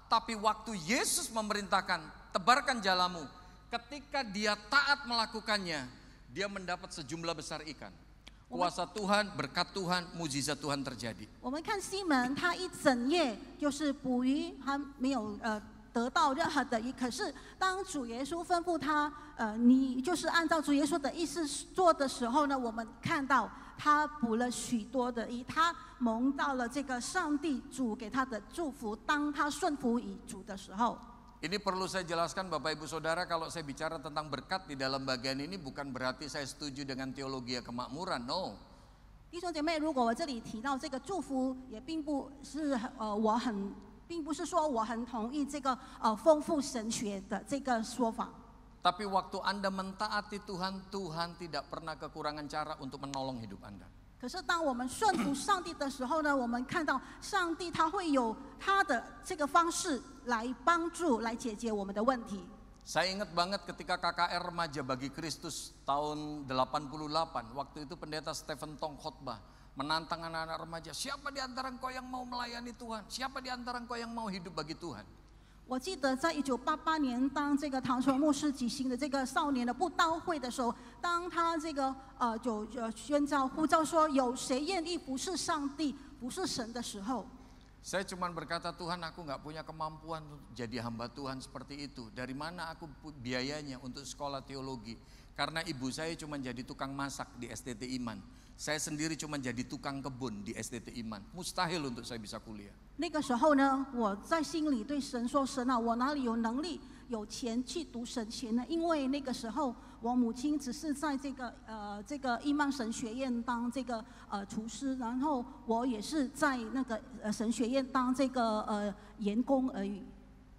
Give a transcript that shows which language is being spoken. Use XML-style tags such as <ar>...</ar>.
<id>Tapi waktu Yesus memerintahkan, tebarkan jalamu, ketika dia taat melakukannya, dia mendapat sejumlah besar ikan. Kuasa Tuhan, berkat Tuhan, mujizat Tuhan terjadi.</id> <zh>我们看西门，他一整夜就是捕鱼，他没有得到任何的鱼。可是当主耶稣吩咐他，你就是按照主耶稣的意思做的时候呢，我们看到他捕了许多的鱼，他蒙到了这个上帝主给他的祝福。当他顺服于主的时候。</zh> <id>Ini perlu saya jelaskan Bapak Ibu Saudara, kalau saya bicara tentang berkat di dalam bagian ini bukan berarti saya setuju dengan teologi kemakmuran, no.</id> <zh>弟兄姐妹，如果我这里提到这个祝福，也并不是并不是说我很同意这个丰富神学的这个说法。</zh> <id>Tapi waktu Anda mentaati Tuhan, Tuhan tidak pernah kekurangan cara untuk menolong hidup Anda.</id> <zh>可是当我们顺服上帝的时候呢，我们看到上帝他会有他的这个方式来帮助、来解决我们的问题。</zh> <id>Saya ingat banget ketika KKR Remaja Bagi Kristus tahun 88, waktu itu pendeta Stephen Tong khotbah menantang anak-anak remaja, siapa di antara engkau yang mau melayani Tuhan? Siapa di antara engkau yang mau hidup bagi Tuhan?</id> <zh>我记得在1988年，当这个唐崇牧师举行的这个少年的布道会的时候，当他这个就宣召呼召说，有谁愿意服侍上帝、服侍神的时候，</zh> <id>Saya cuma berkata, Tuhan aku nggak punya kemampuan untuk jadi hamba Tuhan seperti itu. Dari mana aku biayanya untuk sekolah teologi? Karena ibu saya cuma jadi tukang masak di STT Iman. Saya sendiri cuma jadi tukang kebun di STT Iman. Mustahil untuk saya bisa kuliah.</id> <zh>那个时候呢，我在心里对神说：“神啊，我哪里有能力、有钱去读神学呢？因为那个时候我母亲只是在这个伊曼神学院当这个厨师，然后我也是在那个神学院当这个员工而已。”</zh>